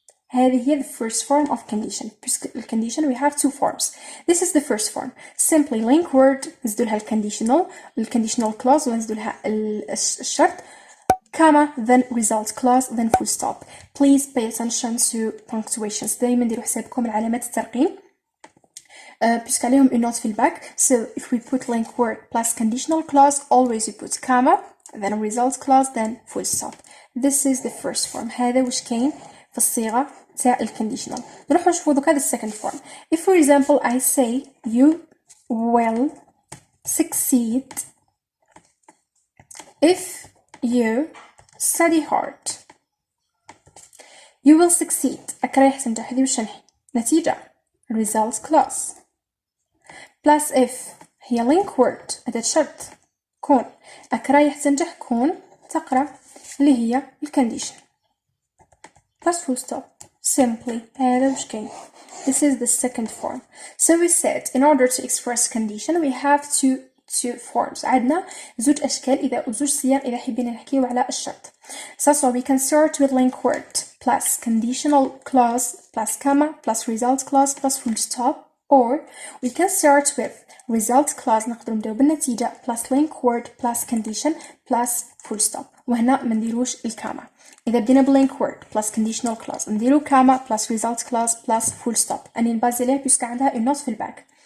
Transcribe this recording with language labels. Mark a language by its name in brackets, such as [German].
[Arabic] هذه هي [English] the first form of condition. The condition we have two forms. This is the first form. Simply link word [Arabic] نزيدو لها [English] conditional clause [Arabic] ونزيدو لها الشرط [English] comma then result clause then full stop. Please pay attention to punctuations. [Arabic] دايما ديروا حسابكم العلامات الترقيم [French] puisque [Arabic] عليهم [French] une note [Arabic] في الباك. [English] So if we put link word plus conditional clause, always we put comma then result clause then full stop. This is the first form. [Arabic] هذا وش كاين في الصيغة تاع الconditional. نروحو نشوفو دوكا [English] the second form. If for example I say you will succeed if you study hard. You will succeed. [Arabic] رايح تنجح. هذه وش نحي نتيجة [English] result clause [Arabic] plus if هي link word أداة شرط كون رايح تنجح كون تقرأ اللي هي الcondition plus [English] full stop. [Arabic] Simply هذا وش كاين. [English] This is the second form. So we said in order to express condition we have two forms. [Arabic] عندنا زوج أشكال إذا زوج صيغ إذا حبينا نحكيو على الشرط. [English] So we can start with link word plus conditional clause plus comma plus result clause plus full stop, or we can start with result clause [Arabic] نقدروا نبداو بالنتيجة [English] plus link word plus condition plus full stop. [Arabic] وهنا ما نديروش الكاما. إذا بدينا بلينك word [English] plus conditional clause [Arabic] نديرو كاما [English] plus result clause plus full stop. [Arabic] أني نبازي عليها بيسك عندها [French] une note [Arabic] في الباك.